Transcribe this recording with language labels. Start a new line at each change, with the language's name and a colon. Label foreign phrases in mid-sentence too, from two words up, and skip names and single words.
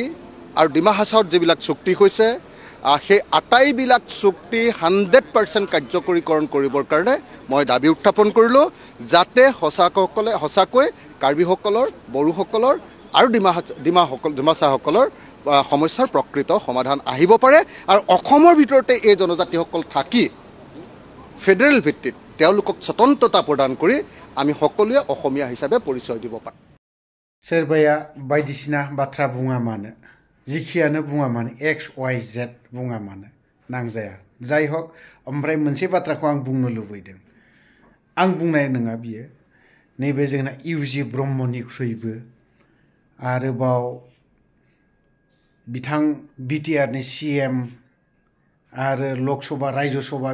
Assamese: আৰু ডিমা হাছাওত যিবিলাক চুক্তি হৈছে সেই আটাইবিলাক চুক্তি 100% কাৰ্যকৰীকৰণ কৰিবৰ কাৰণে মই দাবী উত্থাপন কৰিলোঁ যাতে সঁচাকৈ কাৰ্বিসকলৰ বড়োসকলৰ আৰু ডিমাছাসকলৰ সমস্যাৰ প্ৰকৃত সমাধান আহিব পাৰে আৰু অসমৰ ভিতৰতে এই জনজাতিসকল থাকি ফেডাৰেল ভিত্তিত তেওঁলোকক স্বতন্ত্ৰতা প্ৰদান কৰি আমি সকলোৱে অসমীয়া হিচাপে পৰিচয় দিব পাৰোঁ
Bodo: सोरबाया बायदिसिना बाथ्रा बुङा मानो जिखियानो बुङा मानो XYZ बुङा मानो नांजाया जाय हक ओमफ्राय मोनसे बाथ्राखौ आं बुंनो लुबैदों आं बुंनाय नङा बियो नैबे जोंना UG ब्रह्मनिख्रुइबो आरोबाव बिथां BTRनि CM आरो लकसभा रायजसभा